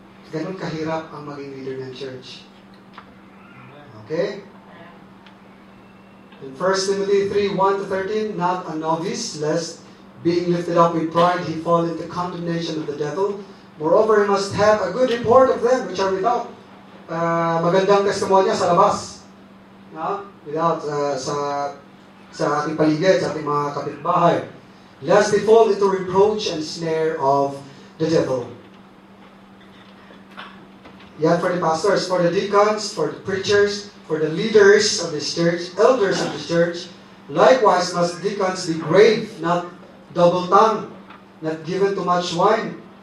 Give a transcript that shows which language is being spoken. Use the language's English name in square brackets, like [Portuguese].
[Filipino] Ganun kahirap ang maging leader ng church. [English] Okay? In 1 Timothy 3:1-13, not a novice, lest being lifted up with pride, he fall into condemnation of the devil. Moreover, he must have a good report of them which are without. [Filipino] Magandang testimonya sa labas. No? Without, sa ating paligid, sa ating mga kapitbahay. [English] Lest they fall into reproach and snare of the devil. Yan for the pastors, for the deacons, for the preachers, for the leaders of this church, elders of the church. Likewise must deacons be grave, not double-tongued, not given too much wine.